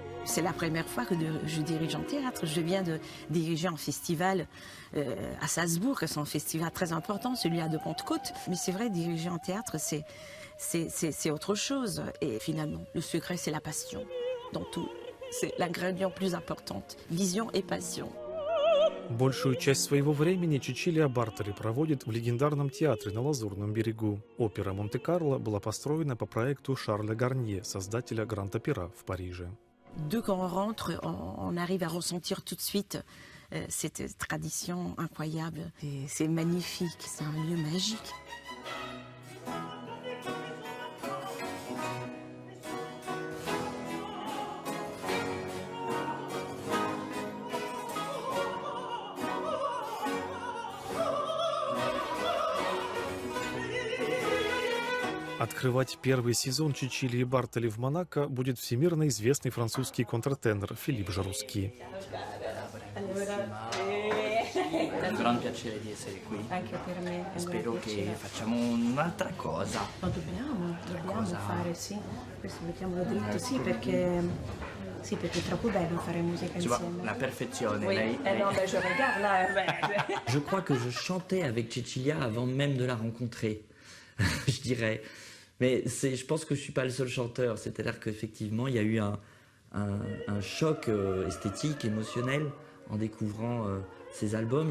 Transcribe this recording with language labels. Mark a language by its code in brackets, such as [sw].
[fr] C'est la première fois que je dirige en théâtre. Je viens de diriger un festival à Salzbourg, c'est un festival très important, celui-là de Pentecôte. Mais c'est vrai, diriger en théâtre, c'est autre chose. Et finalement, le secret, c'est la passion dans tout. C'est l'ingrédient plus important. Vision et passion. [ru] Большую часть своего времени Чичилия Бартоли проводит в легендарном театре на Лазурном берегу. Опера Монте-Карло была построена по проекту Шарля Гарнье, создателя Гранд-Опера в Париже. [fr] Dès qu'on rentre, on arrive à ressentir tout de suite cette tradition incroyable. C'est magnifique, c'est un lieu magique. [ru] Открывать первый сезон Чичилии Бартоли в Монако будет всемирно известный французский контртенор Филипп Жаруски. [it] È un gran piacere di essere qui. Anche per me. Spero che facciamo un'altra cosa. Lo dobbiamo fare, sì. Questo mettiamolo dritto, sì, perché è troppo bello fare musica [fr] Tu vois, [it] insieme. la perfezione. [fr] Oui. [it] Lei, [fr] Non, je regarde là. Je crois que je chantais avec Cecilia avant même de la rencontrer, je dirais. Mais je pense que je ne suis pas le seul chanteur. C'est-à-dire qu'effectivement, il y a eu un choc esthétique, émotionnel, en découvrant ces albums.